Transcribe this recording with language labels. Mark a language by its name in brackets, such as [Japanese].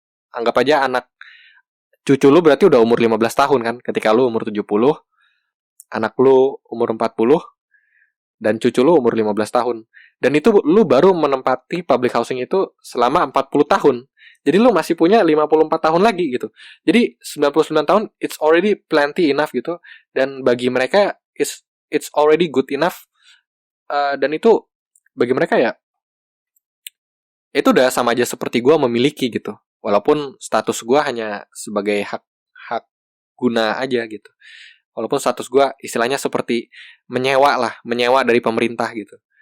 [Indonesian] Anggap aja anak cucu lo berarti udah umur 15 tahun kan. Ketika lo umur 70, anak lo umur 40, dan cucu lu umur 15 tahun. Dan itu lu baru menempati public housing itu selama 40 tahun. Jadi lu masih punya 54 tahun lagi gitu. Jadi 99 tahun [English] it's already plenty enough [Indonesian] gitu. Dan bagi mereka [English] it's already good enough. [Indonesian] Dan itu bagi mereka ya itu udah sama aja seperti gue memiliki gitu. Walaupun status gue hanya sebagai hak guna aja gitu. Walaupun status gue istilahnya seperti menyewa dari pemerintah gitu.